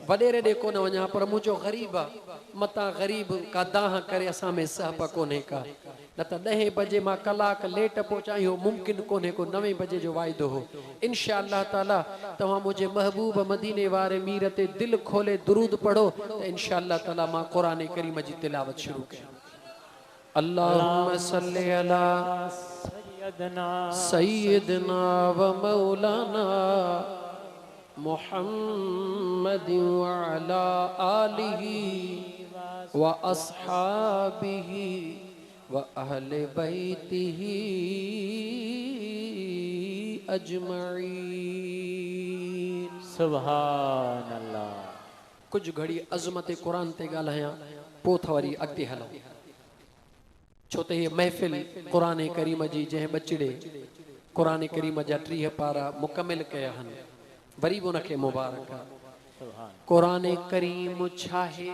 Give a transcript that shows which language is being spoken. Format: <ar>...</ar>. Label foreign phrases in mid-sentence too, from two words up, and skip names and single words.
<sd>वॾेरे ॾे कोन वञा, पर मुंहिंजो ग़रीब आहे मतां ग़रीब का दाह करे असां में सहब कोन्हे का, न त 10 बजे मां कलाक लेट पहुचां इहो मुमकिन कोन्हे, को 9 बजे जो वाइदो हो।</sd> <ar>إن شاء الله تعالى</ar> <sd>तव्हां मुंहिंजे महबूब मदीने वारे मीर ते दिलि खोले दुरूद पढ़ो त</sd> <ar>إن شاء الله تعالى</ar> <sd>मां</sd> <ar>قرآن كريم</ar> <sd>जी तिलावत शुरू कयां।</sd> <ar>اللهم صل على سيدنا ومولانا محمد وعلى آله وأصحابه وأهل بيته أجمعين. سبحان الله.</ar> <sd>कुछ घड़ी अज़मत कुरान ते ॻाल्हायां पोइ त वरी अॻिते हलूं, छो त हीअ महफ़िल</sd> <ar>قرآن كريم</ar> <sd>जी जंहिं ॿचिड़े</sd> <ar>قرآن كريم</ar> <sd>जा 30 पारा मुकमिल कया आहिनि, वरी बि उनखे मुबारक आहे।</sd> <ar>قرآن كريم</ar> <sd>छा आहे?</sd>